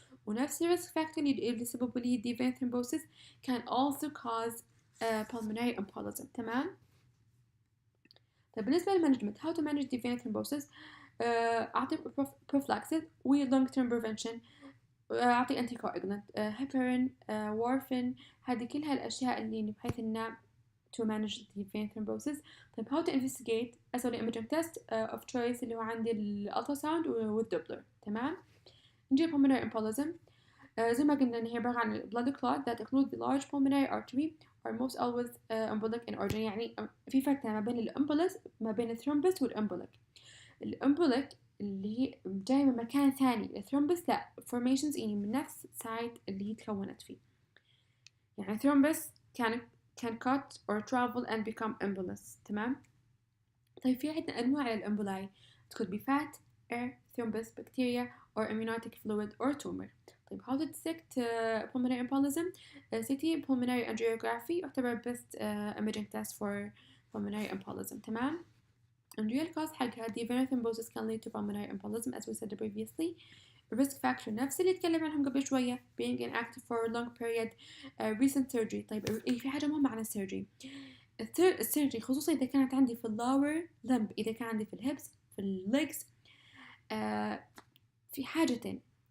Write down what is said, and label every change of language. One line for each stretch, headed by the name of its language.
English: ونفس الريسك فاكتور اللي يسبب لي the vein thrombosis can also cause pulmonary embolism.
Arabic: تمام.
English: طيب بالنسبة للمانجمنت how to manage the vein thrombosis. أعطي prophylaxis و long term prevention.
Arabic: أعطي anticoagulant heparin warfarin. هذه كلها الأشياء اللي بحيث إنها to manage the vein thrombosis.
English: طيب how to investigate.
Arabic: أسوي imaging test of choice اللي هو عندي الالتراساوند والدوبلر. تمام.
English: نجي pulmonary embolism. زي ما قلنا إن هي عبارة عن blood clot that include the large pulmonary artery are most always embolic in origin.
Arabic: يعني في فرق ما بين الامبولس ما بين الثرومبس والامبوليك. الامبوليك اللي هي جاي من مكان ثاني. الثرومبس لا formations يعني من نفس سايت اللي هي تكونت فيه.
English: يعني thrombus can cut or travel and become embolus.
Arabic: تمام. طيب في عندنا أنواع للأمبولاي.
English: it could be fat air thrombus bacteria or amniotic fluid or tumor. طيب how to detect pulmonary embolism. CT pulmonary angiography يعتبر best imaging test for pulmonary embolism. تمام. And real cause حقها the venous thrombosis can lead to pulmonary embolism as we said previously. risk factor نفس اللي تكلم عنهم قبل شوية being inactive for a long period recent surgery.
Arabic: طيب في حاجة مهمة عن السيرجري. السيرجري خصوصا إذا كانت عندي في lower limb إذا كان عندي في الهيبس في الليجز في حاجتين.